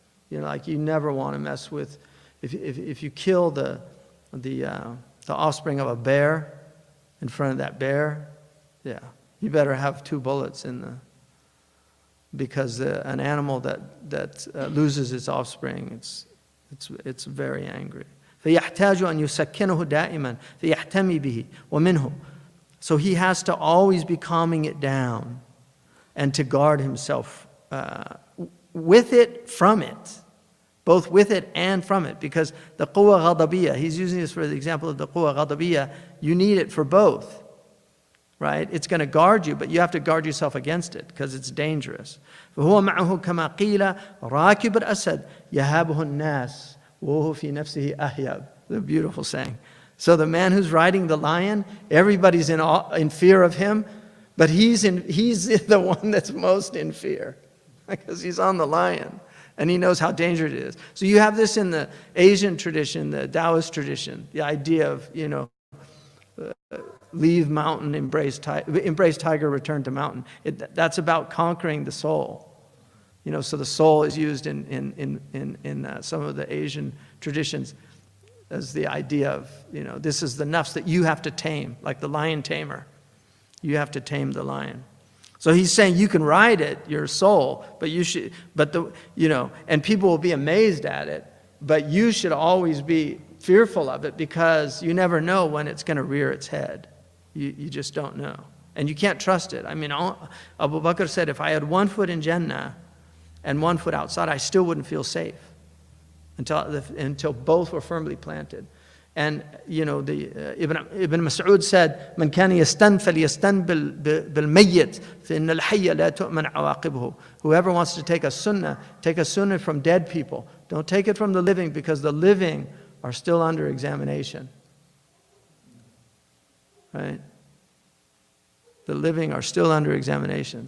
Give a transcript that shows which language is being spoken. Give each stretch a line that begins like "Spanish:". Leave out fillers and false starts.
English: Like you never want to mess with, if you kill the offspring of a bear in front of that bear, yeah, you better have 2 bullets in the, because an animal that loses its offspring, it's very angry.
Arabic: فيحتاج أن يسكنه دائما فيحتمي به ومنه.
English: So he has to always be calming it down and to guard himself with it, from it. Both with it and from it. Because the quwwa ghadabiyya, he's using this for the example of the quwwa ghadabiyya, you need it for both. Right? It's going to guard you, but you have to guard yourself against it because it's dangerous.
Arabic: فهو معه كما قيل راكب الأسد يهابه الناس وهو في نفسه أهيب.
English: The beautiful saying. So the man who's riding the lion, everybody's in fear of him, but he's the one that's most in fear because he's on the lion and he knows how dangerous it is. So you have this in the Asian tradition, the Taoist tradition, the idea of, leave mountain, embrace tiger, return to mountain. That's about conquering the soul. So the soul is used in some of the Asian traditions as the idea of, this is the nafs that you have to tame, like the lion tamer. You have to tame the lion. So he's saying you can ride it, your soul, but you should, and people will be amazed at it, but you should always be fearful of it because you never know when it's going to rear its head. You just don't know. And you can't trust it. I mean, Abu Bakr said, if I had 1 foot in Jannah and 1 foot outside, I still wouldn't feel safe until both were firmly planted. And, Ibn Mas'ud said,
Arabic: من كان يستن فليستن بالميت فإن الحي لا تؤمن عواقبه.
English: Whoever wants to take a sunnah from dead people. Don't take it from the living because the living are still under examination. Right? The living are still under examination.